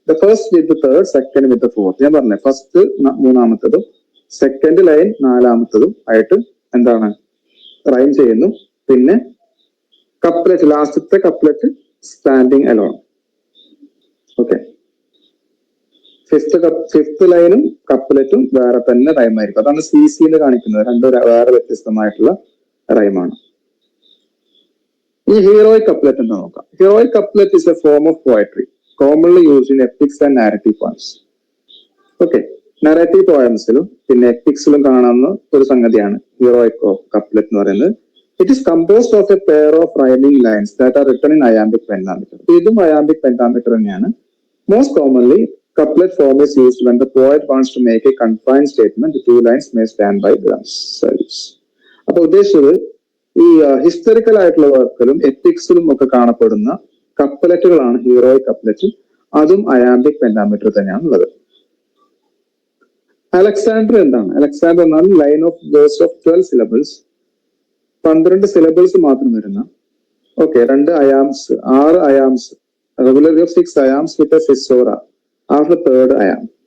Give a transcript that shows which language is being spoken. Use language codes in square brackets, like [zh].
[en] The first with the third, second with the fourth. [ml] ഞാൻ പറഞ്ഞേ first മൂന്നാമത്തതും second line നാലാമത്തതും ആയിട്ട് എന്താണ് റൈം ചെയ്യുന്നു. പിന്നെ കപ്ലറ്റ്, ലാസ്റ്റത്തെ couplet standing alone. Okay, fifth ലൈനും കപ്ലറ്റും വേറെ തന്നെ റൈം ആയിരിക്കും. അതാണ് സി സിന്ന് കാണിക്കുന്നത്. രണ്ടും വേറെ വ്യത്യസ്തമായിട്ടുള്ള റൈമാണ്. ഈ ഹീറോയിക് കപ്ലറ്റ് എന്താ നോക്കാം. [en] Heroic couplet is a form of poetry commonly used in epics and narrative poems. [ml] Okay, narrative പോയംസിലും പിന്നെ എപ്പിക്സിലും കാണുന്ന ഒരു സംഗതിയാണ് ഹീറോയിക് കപ്ലറ്റ് എന്ന് പറയുന്നത്. [en] It is composed of a pair of rhyming lines that are written in iambic pentameter. [ml] ഇതും iambic പെന്റാമീറ്റർ തന്നെയാണ്. [en] Most commonly couplet form is used when the poet wants to make a confined statement. The two lines may stand by themselves. [ml] അപ്പൊ ഉദ്ദേശിച്ചത് ഈ historical ആയിട്ടുള്ള വർക്കിലും എത്തിക്സിലും ഒക്കെ കാണപ്പെടുന്ന കപ്ലറ്റുകളാണ് heroic couplet. അതും iambic പെന്റാമീറ്റർ തന്നെയാണ് ഉള്ളത്. അലക്സാണ്ടർ എന്താണ്? അലക്സാണ്ടർ എന്നാൽ [en] line of verse of 12 syllables, 12 syllables [ml] മാത്രം വരുന്ന, [en] Okay, 2 iambs, 6 iambs, regularly of 6 iambs with a caesura after third iamb.